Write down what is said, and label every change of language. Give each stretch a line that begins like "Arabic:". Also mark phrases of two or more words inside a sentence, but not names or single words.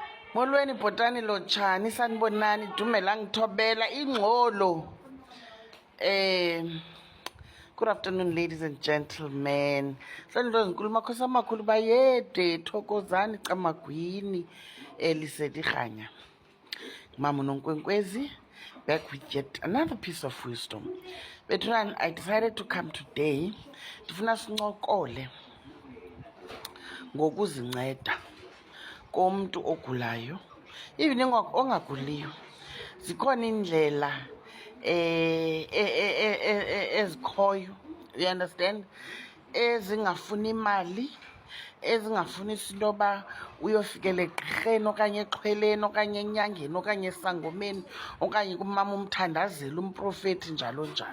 Xhosa: Molweni bhotani lotshani sanibonani dumela ngithobela ingxolo.
English: Good afternoon, ladies and gentlemen.
Xhosa: Sendlo ezinkulu makhosi amakhulu bayede thokozani camagwini elisedi khanya.
English: Mama Nonkwenkwezi back with yet another piece of wisdom.
Xhosa: Bethuna,
English: I decided to come today
Xhosa: ndifuna sincokole ngokuzinceda komuntu ogulayo, even ongaguliyo. Zikhona indlela ezikhoyo,
English: you understand,
Xhosa: ezingafuni imali, ezingafuni into yoba uyofikela egqirheni okanye exhweleni okanye enyangeni okanye esangomeni okanye kumama umthandazeli umprofethi njalo njalo.